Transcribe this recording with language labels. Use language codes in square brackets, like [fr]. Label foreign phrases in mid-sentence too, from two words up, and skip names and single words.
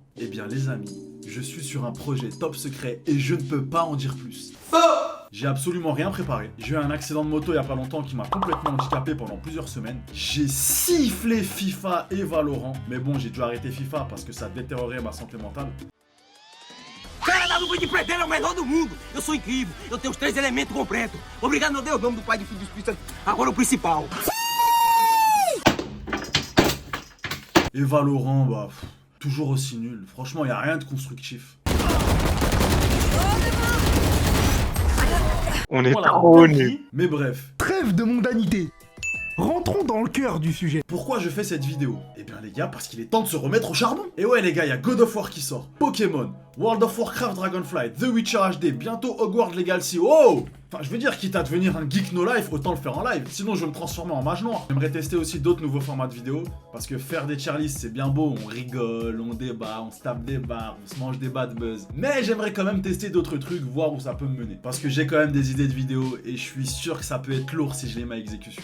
[fr] Eh bien les amis, je suis sur un projet top secret et je ne peux pas en dire plus. J'ai absolument rien préparé. J'ai eu un accident de moto il y a pas longtemps qui m'a complètement handicapé pendant plusieurs semaines. J'ai sifflé FIFA et Valorant. Mais bon, j'ai dû arrêter FIFA parce que ça détériorait ma santé mentale. [pt] Cara, na luva de pedreiro é o melhor do mundo. Eu sou incrível, eu tenho os 3 elementos completos. Obrigado, meu Deus, em nome do Pai, do Filho e do Espírito Santo. Agora o principal. [fr] Et Valorant, bah, toujours aussi nul. Franchement, y a rien de constructif. On est Voilà, trop nuls. Mais bref. Trêve de mondanité. Rentrons dans le cœur du sujet. Pourquoi je fais cette vidéo? Eh bien les gars, parce qu'il est temps de se remettre au charbon. Et ouais les gars, il y a God of War qui sort, Pokémon, World of Warcraft Dragonflight, The Witcher HD, bientôt Hogwarts Legacy. Oh! Enfin, je veux dire, quitte à devenir un geek [en] no life, [fr] autant le faire en live. Sinon, je vais me transformer en mage noir. J'aimerais tester aussi d'autres nouveaux formats de vidéos. Parce que faire des [en] tier lists, [fr] c'est bien beau. On rigole, on débat, on se tape des barres, on se mange des [en] bad buzz. [fr] Mais j'aimerais quand même tester d'autres trucs, voir où ça peut me mener. Parce que j'ai quand même des idées de vidéos et je suis sûr que ça peut être lourd si je les mets à exécution.